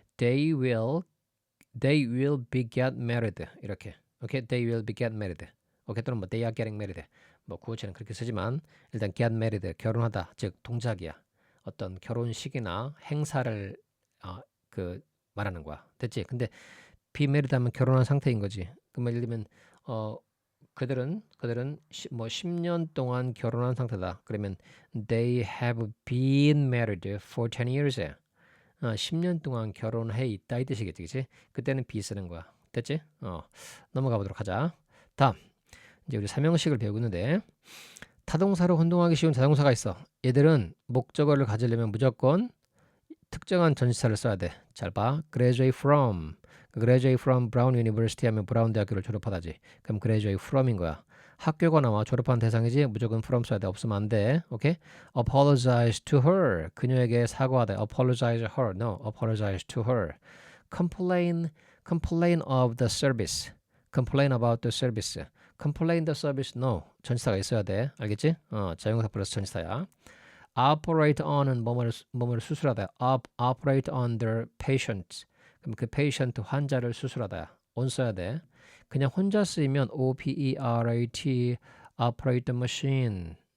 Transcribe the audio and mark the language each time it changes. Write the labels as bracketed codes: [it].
[en] They will be get married. [ko] 이렇게. 오케이? [en] They will be get married. [ko] 오케이? [en] 또는 뭐 they are getting married. [ko] 뭐 구어체는 그렇게 쓰지만 일단 get married 결혼하다. 즉 동작이야. 어떤 결혼식이나 행사를 말하는 거야. 됐지? 근데 be married 하면 결혼한 상태인 거지. 그럼 예를 들면 그들은 뭐 10년 동안 결혼한 상태다. [en] 그러면 they have been married for 10 years. [ko] 10년 동안 결혼해 있다 이 뜻이겠지, 그치? 그때는 be 쓰는 거야. 됐지? 넘어가 보도록 하자. 다음, 이제 우리 삼형식을 배우고 있는데 타동사로 혼동하기 쉬운 자동사가 있어. 얘들은 목적어를 가지려면 무조건 특정한 전치사를 써야 돼. 잘 봐. graduate from Brown University 하면 브라운 대학교를 졸업하다지. 그럼 graduate from인 거야. 학교가 나와 졸업한 대상이지 무조건 from 써야 돼. 없으면 안 돼. 오케이? apologize to her. 그녀에게 사과하다. [en] apologize her. No, apologize to her. complain of the service. complain about the service. [ko] complain the service. No. 전치사가 있어야 돼. 알겠지? 자용사 플러스 전치사야. operate on은 뭐뭐를 수술하다. [en] operate on the patient. [ko] 그럼 그 patient 환자를 수술하다. on 써야 돼. [en] 그냥 혼자 쓰이면 operate operate the machine.